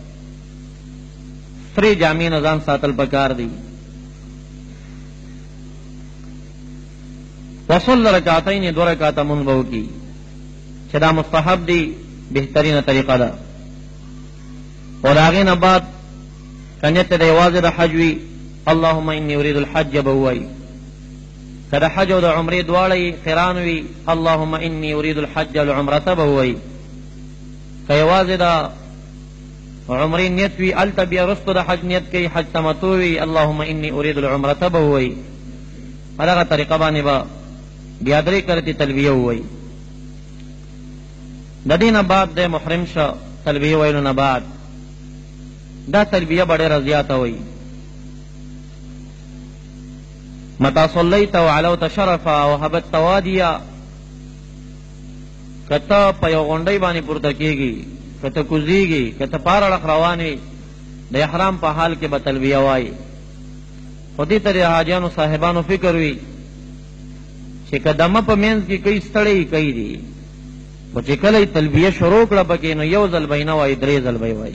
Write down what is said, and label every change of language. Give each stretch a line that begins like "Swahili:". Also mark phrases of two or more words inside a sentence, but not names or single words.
Pashto: سرې جامې نه ځان ساتل پکار دی. وصل رکعتین، 2 رکعته مونږ به وکړي چې دا مستحب دی، بهترینه طریقه ده. او د هغې نه بعد که نیت د یوازې د حج وي
Arabic: اللهم انی ارید الحج
Pashto: به ووایي. که د حج او د عمرې دواړه قران وي
Arabic: اللهم انی ارید الحج والعمرة
Pashto: به ووایي. که یوازې د عمرې نیت وي هلته بیا وروسته د حج نیت کوي، حج تمتع وي
Arabic: اللهم انی ارید العمرة
Pashto: به ووایي. په دغه طریقه باندې به بیا 3 کرتې تلبیه ووایي. د دې نه بعد د محرم شه تلبیه ویلو نه بعد دا تلبیه به ډېره زیاته وایي.
Arabic: متى صلیت وعلوت شرفا وهبت وادیا،
Pashto: که ته په یو غونډۍ باندې پورته کېږي، که ته کوزېږي، که ته پار اړخ روان وي، د احرام په حال کې به تلبیه وایي. خو دې ته د حاجیانو صاحبانو فکر وي چې که دمه په منځ کې کوي ستړی کوي دي، خو چې کله یې تلبیه شروع کړه پکې نو 1 ځل به یې نه وایي، 3 ځل به یې وایي.